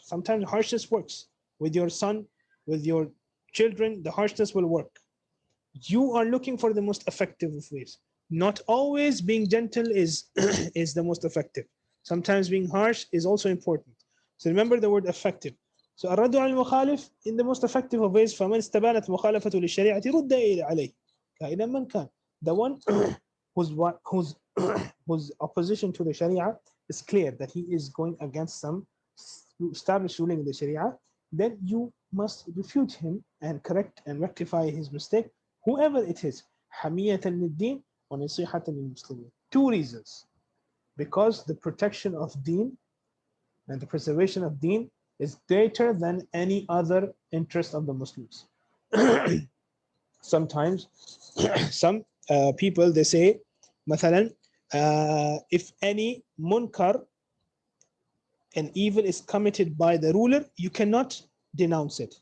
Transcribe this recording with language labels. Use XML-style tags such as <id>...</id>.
<en>Sometimes harshness works. With your son, with your children, the harshness will work. You are looking for the most effective of ways. Not always being gentle is is the most effective. Sometimes being harsh is also important. So remember the word effective. So</en> <ar>الرد على المخالف</ar> <en>in the most effective of ways.</en> <ar>فمن استبانت مخالفته للشريعة رد عليه كائنا من كان.</ar> <en>The one whose whose opposition to the Sharia is clear, that he is going against some established ruling in the Sharia, then you must refute him and correct and rectify his mistake, whoever it is.</en> <ar>حمية للدين ونصيحة للمسلمين.</ar> <en>Two reasons. Because the protection of deen and the preservation of deen is greater than any other interest of the Muslims. Sometimes some people, they say</en> <ar>مثلا</ar> <en>if any munkar, an evil is committed by the ruler, you cannot denounce it.</en>